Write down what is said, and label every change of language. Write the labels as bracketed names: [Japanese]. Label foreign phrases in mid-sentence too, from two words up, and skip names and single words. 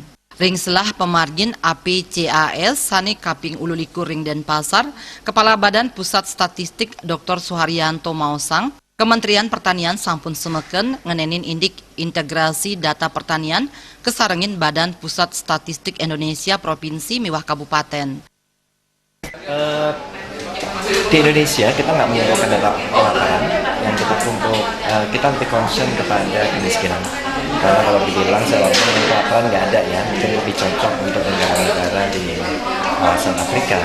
[Balinese] Ring selah pemargin APCAS sane kaping ululikur ring Denpasar, Kepala Badan Pusat Statistik Dr. Suharyanto Mausang, Kementerian Pertanian sampun semeken ngenenin indik integrasi data pertanian kesarengin Badan Pusat Statistik Indonesia Provinsi miwah Kabupaten. [Indonesian] Di Indonesia kita nggak mengumpulkan data kelaparan, yang kita kumpul kita lebih concern kepada kemiskinan. Karena kalau dibilang selama ini kelaparan nggak ada ya, mungkin lebih cocok untuk negara-negara di kawasan Afrika.